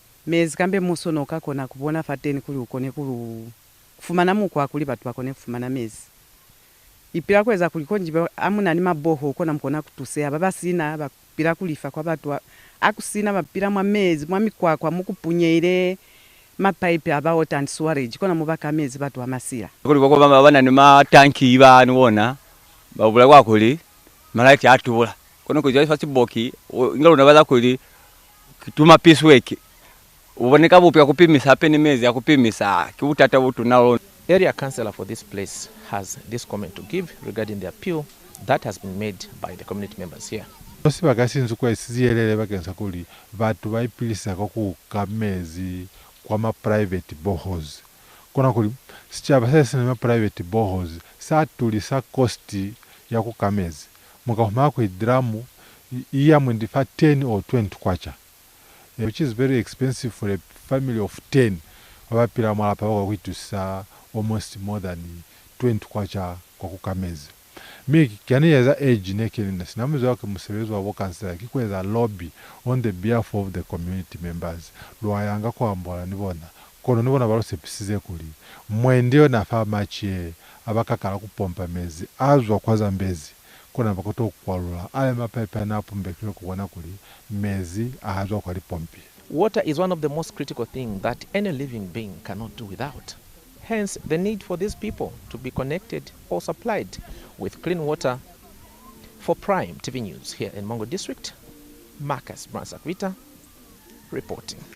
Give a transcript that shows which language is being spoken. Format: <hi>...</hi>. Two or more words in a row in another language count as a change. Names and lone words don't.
<loz>mezi kambe musono kakona kubona fateni kuli ukone kufumana muko akuli batu bakone kufumana mezi ipira kweza kulikonji amuna ni maboho kona mkona kutusea baba sina bapira kulifa kwa batu akusina bapira mwa mezi mwa mikwakwa mukupunyeire mapaipe aba</loz> <en>water and storage</en> <loz>kona mubaka mezi batu amasira kuli bako bana ni matanki iba niwona babula kwakuli malaiti atubula kono kujya fasi boki ingalo nabaza kuli kituma</loz> <en>piece work</en> <loz>uboneka bupya kupimisa peni mezi ya kupimisa kiutata butu nalo.</loz> <en>Area councillor for this place has this comment to give regarding the appeal that has been made by the community members here.</en> <loz>Osi bagasinzu kwa siziyelele bagenza kuli batu bayipilisa ku kamezi kwa ma</loz> <en>private boreholes</en> <loz>kona kuli sichaba sese na</loz> <en>private boreholes</en> <loz>satulisa cost ya ku kamezi mukahuma ku dramu iya mwendifa 10 or 20 kwacha,</loz> <en>which is very expensive for a family of 10</en> <loz>abapira mala pa kwitusa</loz> <en>almost more than 20 kwacha</en> <loz>kwa kukamezi. Mi kyani yaza age nekeli sinamuzo wake musebezo wa kansela kikweza</loz> <en>lobby on the behalf of the community members</en> <loz>lwayanga kwa mbola nibona kono nibona balose pisize kuli mwendio na famachi abakakala kupompa mezi azwa kwaza mbezi kona bakoto kwalula ale mapepe na pumbekiro kubona kuli mezi azwa kwali pompi.</loz> <en>Water is one of the most critical things that any living being cannot do without. Hence, the need for these people to be connected or supplied with clean water. For Prime TV News here in Mongo District, Marcus Bransakwita reporting.</en>